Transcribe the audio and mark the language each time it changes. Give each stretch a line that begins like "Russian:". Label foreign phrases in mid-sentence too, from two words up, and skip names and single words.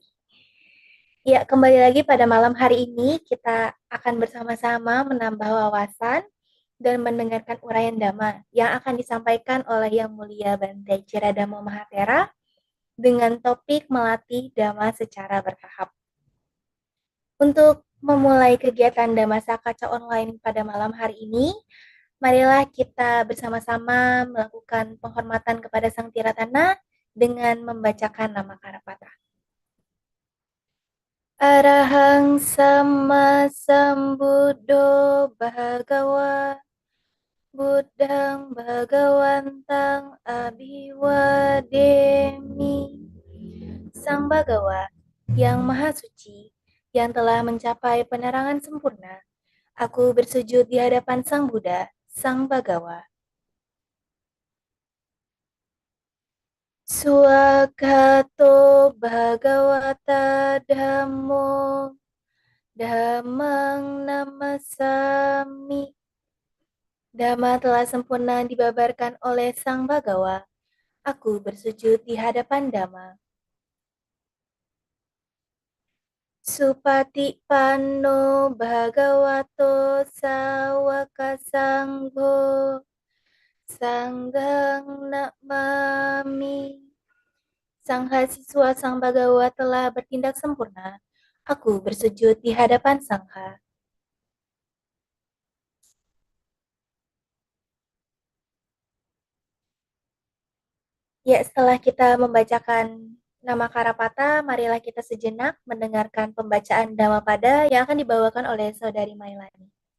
Indonesian: Ya, kembali lagi pada malam hari ini kita akan bersama-sama menambah wawasan dan mendengarkan uraian Dhamma yang akan disampaikan oleh Yang Mulia Bante Ciradamo Mahatera dengan topik melatih Dhamma secara bertahap. Untuk memulai kegiatan Dhamma Kaca Online pada malam hari ini, marilah kita bersama-sama melakukan penghormatan kepada Sang Tiratana dengan membacakan nama Karapata.
Pali: Arahang Sama Sambuddho Bhagawa Buddhang Bhagawantang Abhiwademi.
Indonesian: Sang Bhagawa yang Maha Suci, yang telah mencapai penerangan sempurna, aku bersujud di hadapan Sang Buddha, Sang Bhagawa.
Pali: Swagato Bhagawata Dhammo Dhammang Namasami.
Indonesian: Dhamma telah sempurna dibabarkan oleh Sang Bhagawa. Aku bersujud di hadapan Dhamma.
Pali: Supati Panno Bhagavato Sawaka Sangho Sanggang Namami.
Indonesian: Sang Siswa Sang Bhagawa telah bertindak sempurna. Aku bersujud di hadapan Sangha. Ya, setelah kita membacakan nama Karapata, marilah kita sejenak mendengarkan pembacaan Dhammapada yang akan dibawakan oleh Saudari Mailani.